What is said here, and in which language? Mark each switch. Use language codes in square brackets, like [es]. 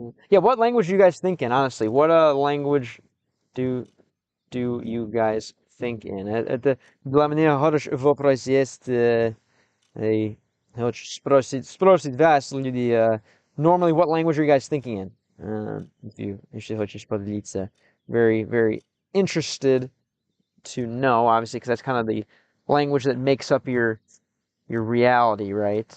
[en] Yeah, what language are you guys thinking, honestly? What language do do you guys think in? [ru] Это для меня хороший вопрос есть. Хочу спросить вас, люди, [en] normally, what language are you guys thinking in? If you [ru] хочешь [en] поделиться. Very, very interested to know, obviously, because that's kind of the language that makes up your reality, right?